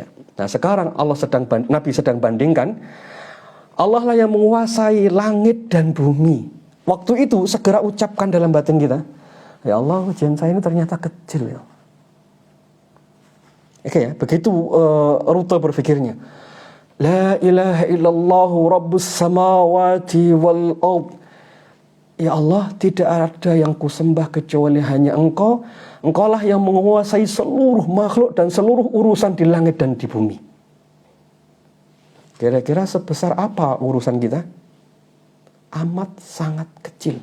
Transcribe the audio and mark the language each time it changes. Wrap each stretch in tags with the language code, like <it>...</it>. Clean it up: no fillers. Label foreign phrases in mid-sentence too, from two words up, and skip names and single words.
<id>Nah, sekarang Nabi sedang bandingkan, Allah lah yang menguasai langit dan bumi. Waktu itu segera ucapkan dalam batin kita,</id> <ar>يا الله,</ar> <id>ujian saya ini ternyata kecil ya. Oke ya, begitu rute berpikirnya.</id> <ar>لا إله إلا الله رب السماوات والأرض. يا الله,</ar> <id>tidak ada yang kusembah kecuali hanya Engkau. Engkaulah yang menguasai seluruh makhluk dan seluruh urusan di langit dan di bumi. Kira-kira sebesar apa urusan kita? Amat sangat kecil.</id>